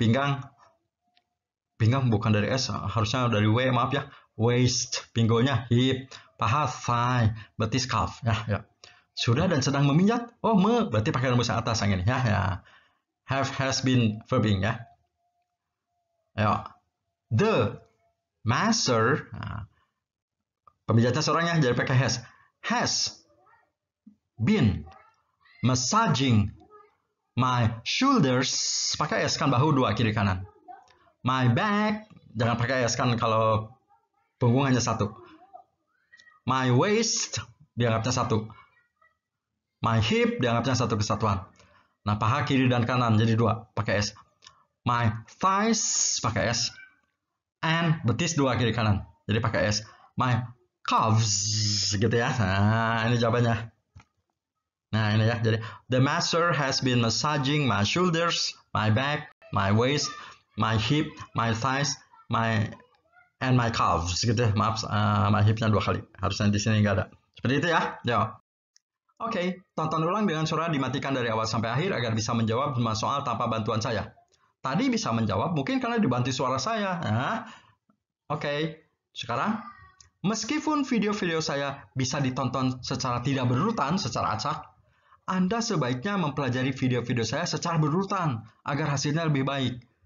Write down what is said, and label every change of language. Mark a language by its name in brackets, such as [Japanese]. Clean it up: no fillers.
[Indonesian] Pinggang bukan dari S, harusnya dari W, maaf ya. Waist, pinggulnya hip. Paha, thigh. Betis, calf. Ya. Sudah dan sedang memijat. Oh, berarti pakai rumus atas yang ini ya. [English] Have, has been, verbing ya. [Indonesian] Ya. The masser. Nah, pemijatnya seorangnya jadi pakai [English] has been massaging my shoulders, [Indonesian] pakai S kan, bahu dua kiri kanan. [English] My back, [Indonesian] jangan pakai S kan kalau punggung hanya satu. [English] My waist, [Indonesian] dianggapnya satu. [English] My hip, [Indonesian] dianggapnya satu kesatuan. Nah, paha kiri dan kanan jadi dua, pakai S. [English] My thighs, [Indonesian] pakai S. And betis dua kiri kanan, jadi pakai S. [English] My calves, [Indonesian] gitu ya. Nah, ini jawabannya. Nah, ini ya. Jadi, [English] the master has been massaging my shoulders, my back, my waist, my hip, my thighs, and my calves, [Indonesian] gitu. Maaf, my hipnya dua kali. Harusnya di sini nggak ada. Seperti itu ya. Ya. Oke, tonton ulang dengan suara dimatikan dari awal sampai akhir agar bisa menjawab semua soal tanpa bantuan saya. Tadi bisa menjawab mungkin karena dibantu suara saya. Nah, oke. Sekarang, meskipun video-video saya bisa ditonton secara tidak berurutan, secara acak, Anda sebaiknya mempelajari video-video saya secara berurutan agar hasilnya lebih baik.